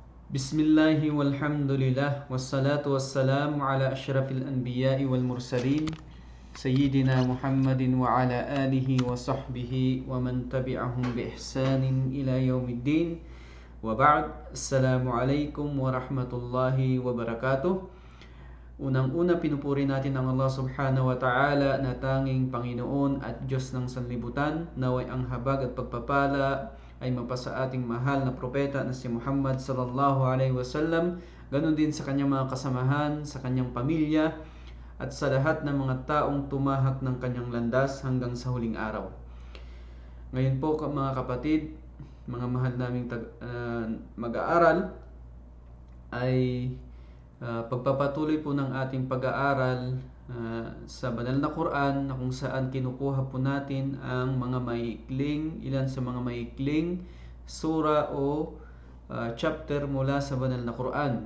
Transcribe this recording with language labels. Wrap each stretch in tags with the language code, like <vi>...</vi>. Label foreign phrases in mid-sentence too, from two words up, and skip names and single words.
<ar>بسم الله والحمد لله والصلاة والسلام على أشرف الأنبياء والمرسلين سيدنا محمد وعلى آله وصحبه ومن تبعهم بإحسان إلى يوم الدين. وبعد السلام عليكم ورحمة الله وبركاته.</ar> <tl>Unang-una pinupuri natin ang</tl> <ar>الله سبحانه وتعالى</ar> <tl>na tanging Panginoon at Diyos ng sanlibutan. Naway ang habag at pagpapala ay mapasa ating mahal na propeta na si Muhammad</tl> <ar>صلى الله عليه وسلم,</ar> <tl>ganun din sa kanyang mga kasamahan, sa kanyang pamilya, at sa lahat ng mga taong tumahak ng kanyang landas hanggang sa huling araw. Ngayon po mga kapatid, mga mahal naming mag-aaral, ay pagpapatuloy po ng ating pag-aaral sa banal na Quran, na kung saan kinukuha po natin ang mga ilan sa mga maikling sura o chapter mula sa banal na Quran.</tl>